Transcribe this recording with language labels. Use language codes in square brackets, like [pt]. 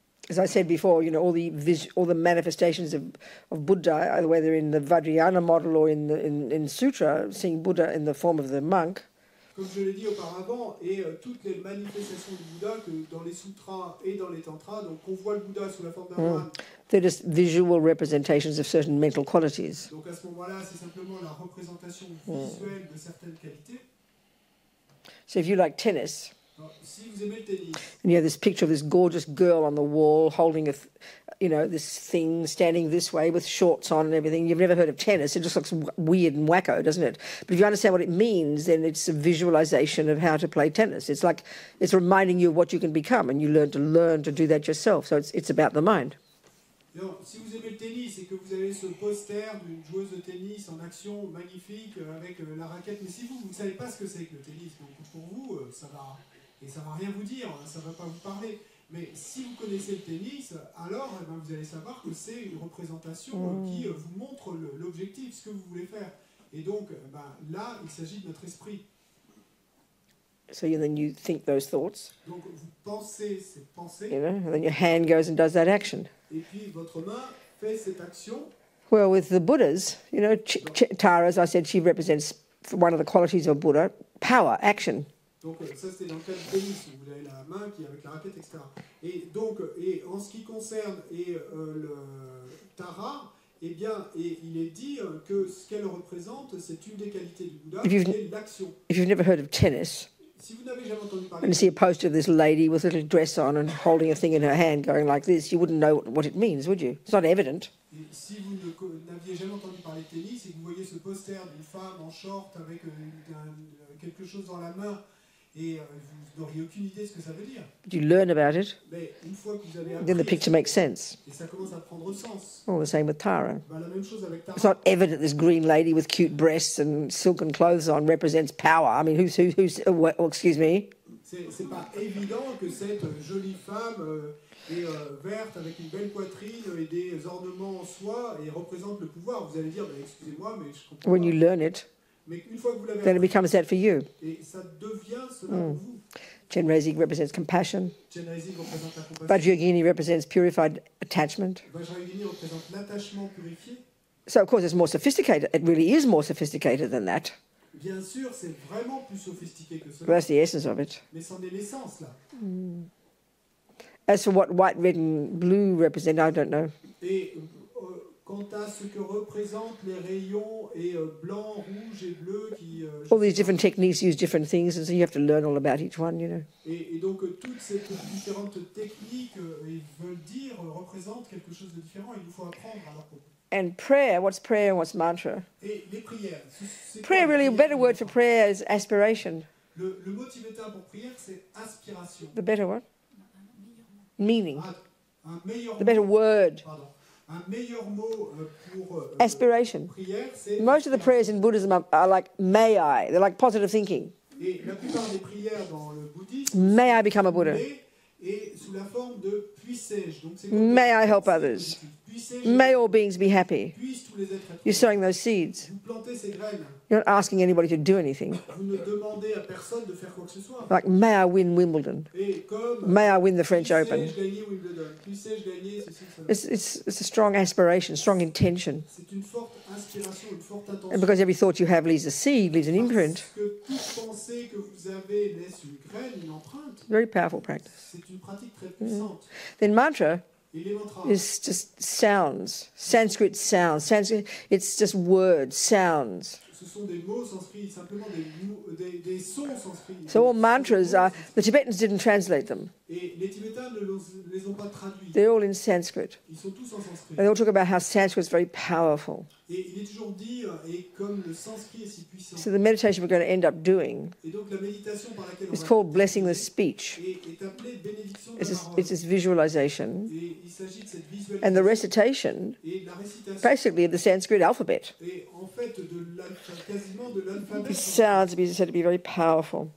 [en] As I said before, all the manifestations of Buddha, whether in the Vajra model or in Sutra, seeing Buddha in the form of the monk, [fr] Comme je l'ai dit auparavant, et toutes les manifestations du Bouddha, que dans les sutras et dans les tantras, donc on voit le Bouddha sous la forme d'un moine. [en] they're just visual representations of certain mental qualities. [fr] Donc à ce moment-là, c'est simplement la représentation visuelle de certaines qualités. [en] So if you like tennis, [fr] Alors, si vous aimez le tennis, [en] and you have this picture of this gorgeous girl on the wall holding this thing, standing this way with shorts on and everything. You've never heard of tennis. It just looks weird and wacko, doesn't it? But if you understand what it means, then it's a visualization of how to play tennis. It's like it's reminding you of what you can become, and you learn to do that yourself. So it's about the mind. [fr] donc, si vous aimez le tennis et que vous avez ce poster d'une joueuse de tennis en action magnifique avec la raquette, mais si vous ne savez pas ce que c'est que le tennis, donc pour vous, ça va rien vous dire, ça ne va pas vous parler. Mais si vous connaissez le tennis, alors vous allez savoir que c'est une représentation qui vous montre l'objectif, ce que vous voulez faire. Et donc là, il s'agit de notre esprit. [en] So then you think those thoughts, [fr] Donc vous pensez ces pensées, [en] and then your hand goes and does that action. [fr] et puis votre main fait cette action. [en] Well, with the Buddhas, Tara, as I said, she represents one of the qualities of Buddha, power, action. [fr] Donc ça c'était dans le cas du tennis, où vous avez la main qui est avec la raquette, etc. Et donc, en ce qui concerne le Tara, eh bien, il est dit que ce qu'elle représente, c'est une des qualités du Bouddha, qui est l'action. [en] If you've never heard of tennis, [fr] Si vous n'avez jamais entendu parler [en] and you see a poster of this lady with a little dress on and holding a thing in her hand going like this, you wouldn't know what it means, would you? It's not evident. [fr] et si vous n'aviez jamais entendu parler de tennis et que vous voyez ce poster d'une femme en short avec quelque chose dans la main, et vous n'auriez aucune idée de ce que ça veut dire. [en] But you learn about it, [fr] Mais une fois que vous avez appris, [en] then the picture makes sense. [fr] et ça commence à prendre sens. [en] All the same with Tara. [fr] La même chose avec [en] It's [fr] Tara. [en] not evident this green lady with cute breasts and silken clothes on represents power. I mean, who's excuse me? [fr] C'est pas évident que cette jolie femme est verte avec une belle poitrine et des ornements en soie et représente le pouvoir. Vous allez dire, excusez-moi, mais je comprends [en] When [fr] pas. [en] you learn it, [fr] Mais une fois que vous l'avez [en] then it [fr] appris, [en] becomes that for you. [fr] et ça devient cela pour vous. [en] Chenrezig represents compassion. [fr] Chenrezig représente la compassion. [en] Vajra Yogini represents purified attachment. [fr] Vajra Yogini représente l'attachement purifié. [en] So, of course, it's more sophisticated. It really is more sophisticated than that. [fr] Bien sûr, c'est vraiment plus sophistiqué que [en] But [fr] cela, [en] that's the essence of it. [fr] mais c'en est l'essence là. [en] As for what white, red, and blue represent, I don't know. [fr] Et quant à ce que représentent les rayons et blanc, rouge et bleu qui... [en] all these different techniques use different things, and so you have to learn all about each one, you know. [fr] Et donc toutes ces différentes techniques veulent dire, représentent quelque chose de différent. Il nous faut apprendre à leur propos. [en] And prayer, what's prayer and what's mantra? [fr] Et les prières. [en] Prayer, really, a better word for prayer is aspiration. [fr] Le mot tibétain pour prière, c'est aspiration. [en] The better one? Meaning. [fr] Un meilleur [en] The better [fr] mot, [en] word. [fr] pardon. Un meilleur mot pour [en] aspiration. [fr] prière, c'est [en] Most of the prayers in Buddhism are like may I. They're like positive thinking. [fr] Et la plupart des prières dans le bouddhisme [en] May I become a Buddha. [fr] Et sous la forme de puissais-je. Donc c'est [en] May I help others. May all beings be happy. [fr] Puissent tous les êtres être [en] You're sowing those seeds. [fr] Vous plantez ces graines. [en] You're not asking anybody to do anything. [fr] Vous ne demandez à personne de faire quoi que ce soit. [en] Like, may I win Wimbledon? [fr] Et comme [en] May I win the French Open? [fr] puissais-je gagner Wimbledon, puissais-je gagner ceci, cela. [en] It's a strong aspiration, strong intention. [fr] C'est une forte inspiration, une forte intention. [en] And because every thought you have leaves a seed, leaves an imprint. [fr] Parce que toute pensée que vous avez laisse une graine, une empreinte. [en] Very powerful practice. [fr] C'est une pratique très puissante. [en] Then mantra [fr] Et les mantras, [en] is just sounds, Sanskrit sounds. Sanskrit, it's just words, sounds. [fr] ce sont des mots sanskrits, simplement des sons sanskrits. [en] So all mantras are, the Tibetans didn't translate them. [fr] Et les Tibétains ne les ont pas traduits. [en] They're all in Sanskrit. [fr] Ils sont tous en sanskrit. [en] They all talk about how Sanskrit is very powerful. [fr] Et il est toujours dit, et comme le sanskrit est si puissant. [en] So the meditation we're going to end up doing [fr] Et donc la méditation par laquelle on [en] is [fr] va [en] called blessing the speech. [fr] est appelée bénédiction de la parole. [en] It's this visualization. [fr] Et il s'agit de cette [en] And the [fr] visualisation [en] recitation, [fr] et de la récitation. [en] basically, of the Sanskrit alphabet. [fr] Et en fait, quasiment de l'alphabet. [en] It sounds said to be very powerful.